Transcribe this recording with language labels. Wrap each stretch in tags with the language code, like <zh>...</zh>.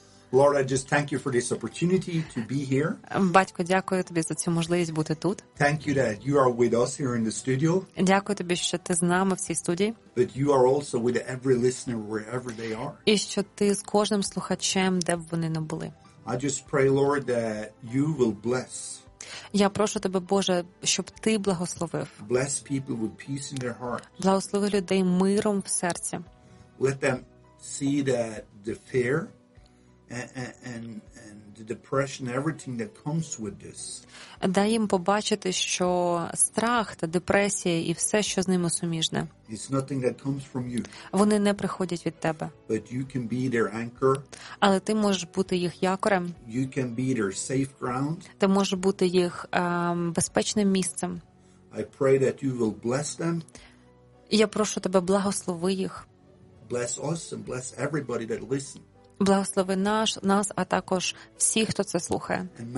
<en>Lord, I just thank you for this opportunity to be here.</en> <uk>Батько, дякую тобі за цю можливість бути тут.</uk> <en>Thank you that you are with us here in the studio.</en> <uk>Дякую тобі, що ти з нами в цій студії.</uk> <en>But you are also with every listener wherever they are.</en> <uk>І що ти з кожним слухачем, де б вони не були.</uk> <en>I just pray, Lord, that you will bless.</en> <uk>Я прошу тебе, Боже, щоб ти благословив.</uk> <en>Bless people with peace in their hearts.</en> <uk>Благослови людей миром в серці.</uk> <en>Let them see that the fear and the depression, everything that comes with this.</en> <uk>Дай їм побачити, що страх та депресія і все, що з ними суміжне.</uk> <en>It's nothing that comes from you.</en> <uk>Вони не приходять від тебе.</uk> <en>But you can be their anchor.</en> <uk>Але ти можеш бути їх якорем.</uk> <en>You can be their safe ground.</en> <uk>Ти можеш бути їх безпечним місцем.</uk> <en>I pray that you will bless them.</en> <uk>Я прошу тебе, благослови їх.</uk> <en>Bless us and bless everybody that listens.</en> <uk>Благослови нас, а також всіх, хто це слухає.</uk>